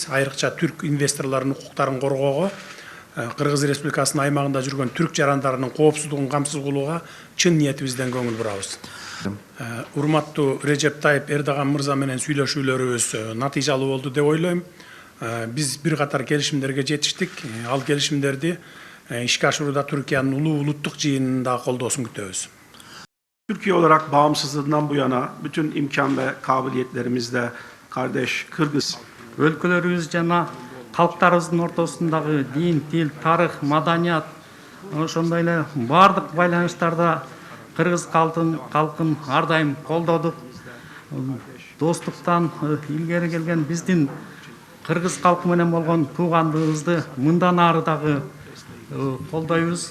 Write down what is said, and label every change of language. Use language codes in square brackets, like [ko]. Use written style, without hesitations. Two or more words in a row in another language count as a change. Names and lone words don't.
[ky] Айрыкча түрк инвесторлордун укуктарын коргоого, Кыргыз Республикасынын аймагында жүргөн түрк жарандарынын коопсуздугун камсыз кылууга чын ниетибизден көңүл бурабыз. Урматтуу Режеп Тайып Эрдоган мырза менен сүйлөшүүлөрүбүз натыйжалуу болду деп ойлойм. Биз бир катар келишимдерге жетиштик. Ал келишимдерди ишке ашырууда Türkiye'nin Улуу Улуттук Жыйынында колдоосун күтөбүз. [tr] Türkiye olarak bağımsızlığından bu yana bütün imkan ve kabiliyetlerimizle kardeş Kırgız [ky] өлкөлөрүбүз жана калктарыбыздын ортосундагы дин, тил, тарых, маданият, ошондой эле бардык байланыштарда кыргыз калкын ар дайым колдодук. Достуктан илгери келген биздин кыргыз калкы менен болгон туугандыгыбызды мындан ары дагы колдойбуз.